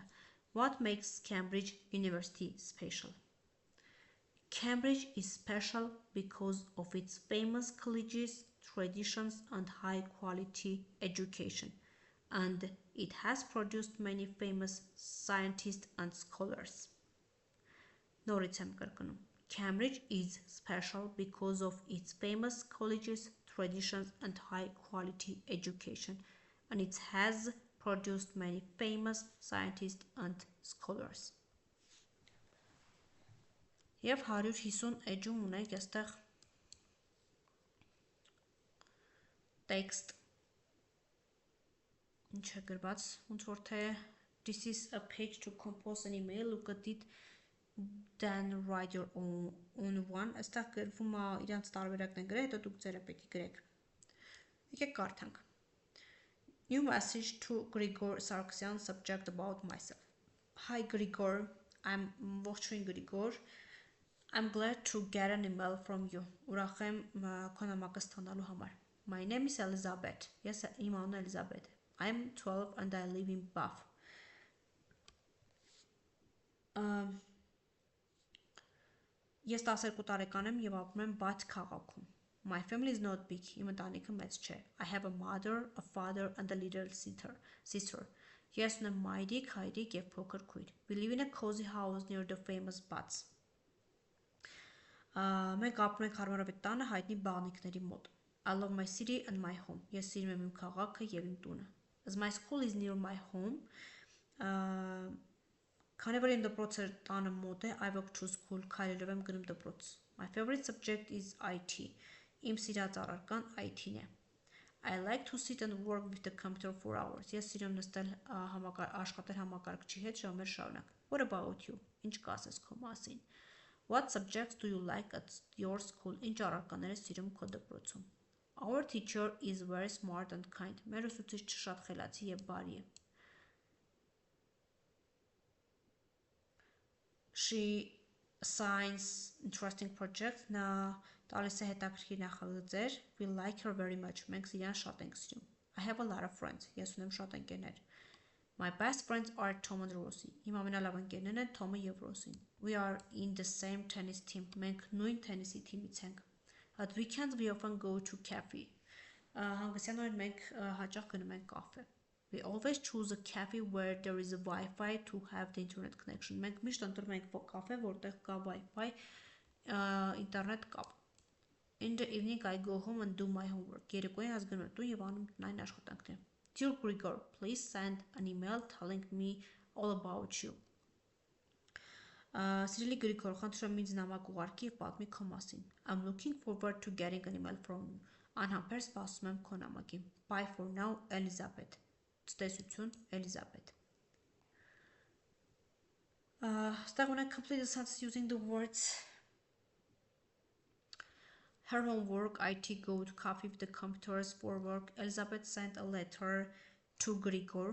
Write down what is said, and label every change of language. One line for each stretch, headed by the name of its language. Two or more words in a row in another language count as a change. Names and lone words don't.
English: What makes Cambridge University special? Cambridge is special because of its famous colleges, traditions, and high quality education, and it has produced many famous scientists and scholars.
Armenian: Նորից եմ կրկնում.
English: Cambridge is special because of its famous colleges, traditions, and high quality education, and it has produced many famous scientists and scholars.
Armenian: Եվ 150 էջում ունենք այստեղ text ինչ է գրված, ոնց որ թե
English: this is a page to compose an email, look at it, then write your own one.
Armenian: Այստեղ գրվում է իրանց տարբերակն են գրել, հետո դուք ձերը պետք է գրեք։ Եկեք կարդանք.
English: New message to Grigor Sargsyan, subject about myself. Hi Grigor, I'm ողջույն Grigor. I'm glad to get an email from you.
Armenian: Ուրախ եմ քո նամակը ստանալու համար.
English: My name is Elizabeth. Yes,
Armenian: իմ անունը Elizabeth.
English: I'm 12 and I live in Bath.
Armenian: Ես 12 տարեկան եմ եւ ապրում եմ Bath քաղաքում.
English: My family is not big.
Armenian: Իմ ընտանիքը մեծ չէ.
English: I have a mother, a father and a little sister.
Armenian: Ես ունեմ մայրիկ, հայրիկ եւ փոքր քույր.
English: We live in a cozy house near the famous baths.
Armenian: Մենք ապրում ենք հարմարավետ տանը հայտնի բաղնիքների մոտ.
English: I love my city and my home.
Armenian: Ես սիրում եմ իմ քաղաքը եւ իմ տունը.
English: As my school is near my home,
Armenian: քանի որ իմ դպրոցը տանը մոտ է,
English: I walk to school,
Armenian: քայլելով եմ գնում դպրոց.
English: My favorite subject is IT.
Armenian: Իմ սիրած առարկան IT-ն է.
English: I like to sit and work with the computer for hours.
Armenian: Ես սիրում նստել աշխատել համակարգչի հետ ժամեր շարունակ.
English: What about you?
Armenian: Ինչ կասես քո մասին?
English: What subjects do you like at your school?
Armenian: Ինչ առարկաներ ես սիրում քո դպրոցում?
English: Our teacher is very smart and kind.
Armenian: Մեր ուսուցիչը շատ խելացի եւ բարի է.
English: She science interesting project,
Armenian: նա տալիս է հետաքրքիր նախագծեր,
English: we like her very much,
Armenian: մենք իրան շատ ենք սիրում,
English: I have a lot of friends,
Armenian: ես ունեմ շատ ընկերներ,
English: my best friends are Tom and Rosie,
Armenian: իմ ամենալավ ընկերներն են Թոմը և Ռոսին,
English: we are in the same tennis team,
Armenian: մենք նույն թենիսի թիմից ենք,
English: at weekends we often go to cafe,
Armenian: հանգստյան օրերին մենք հաճախ գնում ենք կաֆե,
English: we always choose a cafe where there is a Wi-Fi to have the internet connection.
Armenian: Մենք միշտ ընտրում ենք կաֆե, որտեղ կա Wi-Fi, ինտերնետ կապ։
English: In the evening I go home and do my homework.
Armenian: Երեկոյան ես գնում եմ տուն եւ անում տնային աշխատանքներ։
English: Dear Grigor, please send an email telling me all about you.
Armenian: Սիրելի Գրիգոր, խնդրում եմ ինձ նամակ ուղարկի եւ պատմի քո մասին։
English: I'm looking forward to getting an email from you.
Armenian: Անհամբեր սպասում եմ քո նամակին։
English: Bye for now, Elizabeth.
Armenian: Ստեսություն, Elizabeth.
English: Start when I complete the sentence using the words her homework, IT go to coffee with the computers for work. Elizabeth sent a letter to Grigor.